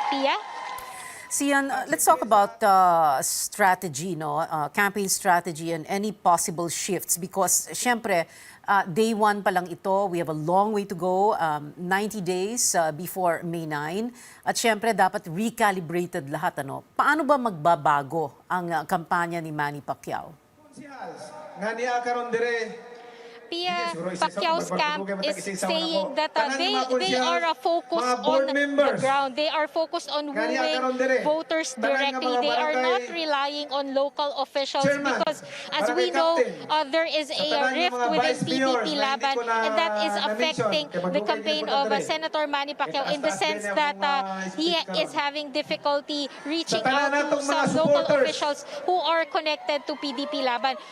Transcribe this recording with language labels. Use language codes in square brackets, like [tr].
[en] Pia? Cian, let's talk about strategy, campaign strategy and any possible shifts, because syempre, day 1 pa lang ito, we have a long way to go, 90 days before May 9. [tl] At syempre, dapat recalibrated lahat. Paano ba magbabago ang kampanya ni Manny Pacquiao? [en] Pia Pacquiao's camp is saying that they are focused on the ground. They are focused on wooing voters directly. They are not relying on local officials because, as we know, there is a rift within PDP Laban, and that is affecting the campaign of Senator Manny Pacquiao in the sense that he is having difficulty reaching out to some local officials who are connected to PDP Laban.